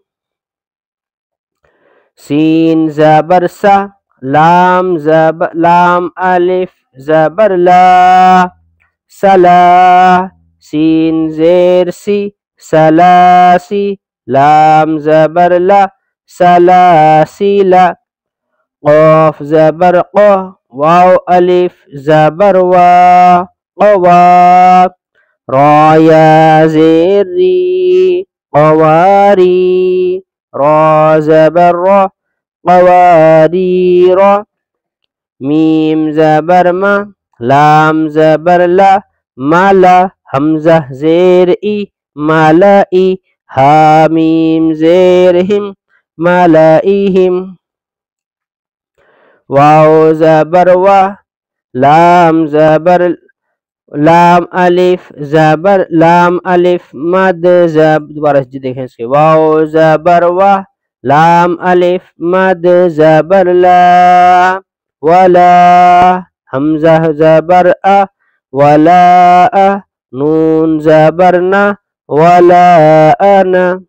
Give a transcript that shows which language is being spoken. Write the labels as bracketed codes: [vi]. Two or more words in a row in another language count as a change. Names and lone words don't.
[ur] سین زبر سا لام الف زبر لا سلا سین زیر سی سلاسی لام زبر لا سلاسلا قاف زبر قا واو الف زبر وا قوا را یا زیر ری قواری را زبر را قواریر میم زبر ما لام زبر لا مالا حمزہ زیر ای مالائی ہا میم زیر ہم مالائیہم. واو زبر وا لام زبر لام الف زبر لام الف مد زبر دوبارہ دیکھیں اس کے واو زبر وا لام الف مد زبر لا ولا حمزہ زبر ا ولا نون زبر نا ولا انا